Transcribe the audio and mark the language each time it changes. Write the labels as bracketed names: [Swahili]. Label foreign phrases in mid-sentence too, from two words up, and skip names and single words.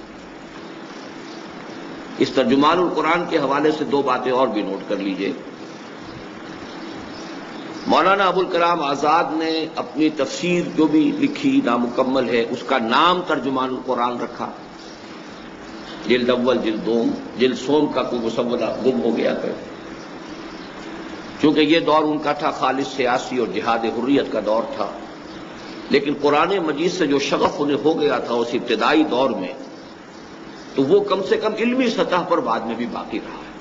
[Urdu] اس ترجمان القرآن کے حوالے سے دو باتیں اور بھی نوٹ کر لیجئے. مولانا ابوالکلام آزاد نے اپنی تفسیر جو بھی لکھی نامکمل ہے، اس کا نام ترجمان القرآن رکھا. جلد اول، جلد دوم، جلد سوم کا کوئی مسودہ گم ہو گیا ہے، چونکہ یہ دور ان کا تھا خالص سیاسی اور جہاد حریت کا دور تھا. لیکن قرآن مجید سے جو شغف انہیں ہو گیا تھا اس ابتدائی دور میں، تو وہ کم سے کم علمی سطح پر بعد میں بھی باقی رہا ہے.